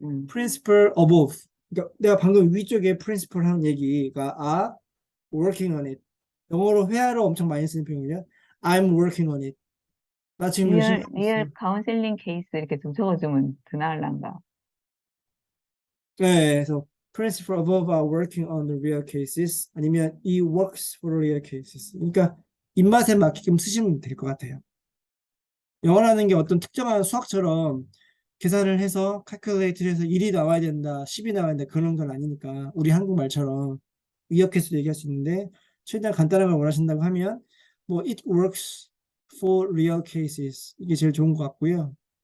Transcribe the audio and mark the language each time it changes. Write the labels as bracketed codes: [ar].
[en] principle above. [ko] 그러니까 내가 방금 위쪽에 principle 하는 얘기가 [en] working on it. [ko] 영어로 회화로 엄청 많이 쓰는 표현이요. [en] I'm working on it. [ko] 나 지금 열심히 하고 있어. 리얼 카운셀링 케이스 이렇게 좀 적어주면 더 나을란가. 네, 그래서 [en] principal above are working on the real cases 아니면 he works for real cases. [ko] 그러니까 입맛에 맞게끔 쓰시면 될 것 같아요. 영어라는 게 어떤 특정한 수학처럼 계산을 해서 calculate를 해서 1이 나와야 된다, 10이 나와야 된다 그런 건 아니니까 우리 한국말처럼 의역해서 얘기할 수 있는데 최대한 간단한 걸 원하신다고 하면 뭐 [en] it works for real cases [ko] 이게 제일 좋은 것 같고요.